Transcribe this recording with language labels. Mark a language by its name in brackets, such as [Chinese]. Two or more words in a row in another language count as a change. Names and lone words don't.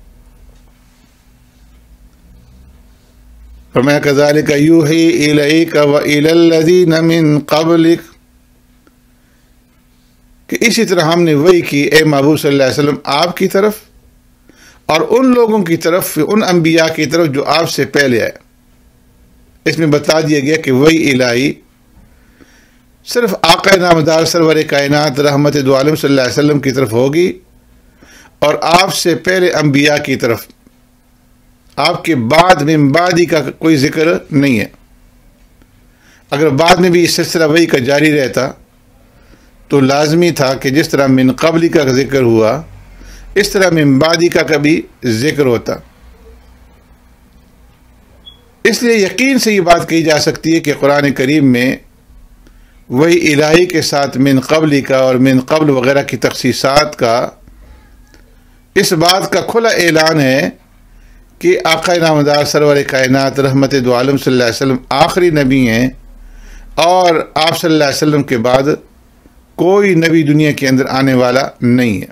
[Urdu] فرمایا [Arabic] کذالک یوحی الیک والی الذین من قبلک، [Urdu] کہ اسی طرح ہم نے وحی کی اے محبوب [Arabic] صلی اللہ علیہ وسلم [Urdu] آپ کی طرف اور ان لوگوں کی طرف، ان انبیاء کی طرف جو آپ سے پہلے آئے۔ اس میں بتا دیا گیا کہ وحی الہی صرف آقا نامدار سرور کائنات رحمت دو عالم [Arabic] صلی اللہ علیہ وسلم [Urdu] کی طرف ہوگی اور آپ سے پہلے انبیاء کی طرف، آپ کے بعد [Arabic] من بعدی [Urdu] کا کوئی ذکر نہیں ہے۔ اگر بعد میں بھی اس سلسلہ وحی کا جاری رہتا تو لازمی تھا کہ جس طرح [Arabic] من قبلی [Urdu] کا ذکر ہوا اس طرح [Arabic] من بعدی [Urdu] کا کبھی ذکر ہوتا۔ اس لیے یقین سے یہ بات کہی جا سکتی ہے کہ قرآن کریم میں وحی الہی کے ساتھ [Arabic] من قبلی [Urdu] کا اور [Arabic] من قبل [Urdu] وغیرہ کی تخصیصات کا اس بات کا کھلا اعلان ہے کہ آقا نامدار سرور کائنات رحمت دو عالم [Arabic] صلی اللہ علیہ وسلم [Urdu] آخری نبی ہیں اور آپ [Arabic] صلی اللہ علیہ وسلم [Urdu] کے بعد کوئی نبی دنیا کے اندر آنے والا نہیں ہے۔